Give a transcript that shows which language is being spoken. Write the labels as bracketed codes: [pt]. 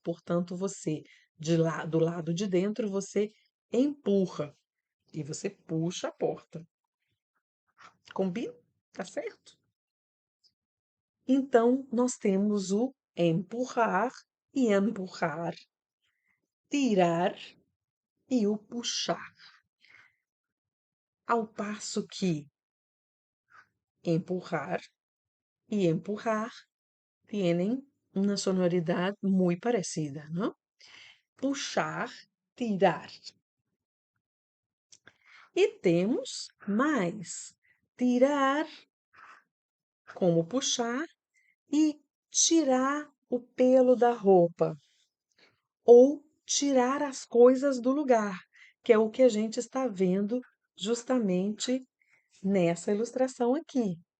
[pt] Portanto, você do lado de dentro você empurra e você puxa a porta. Combina? Tá certo? Então, nós temos o empurrar e empurrar, tirar e o puxar. [es] Ao passo que empurrar y empurrar tienen una sonoridad muy parecida, ¿no? [pt] Puxar, tirar. E temos mais tirar, como puxar, e tirar o pelo da roupa, ou tirar as coisas do lugar, que é o que a gente está vendo justamente nessa ilustração aqui.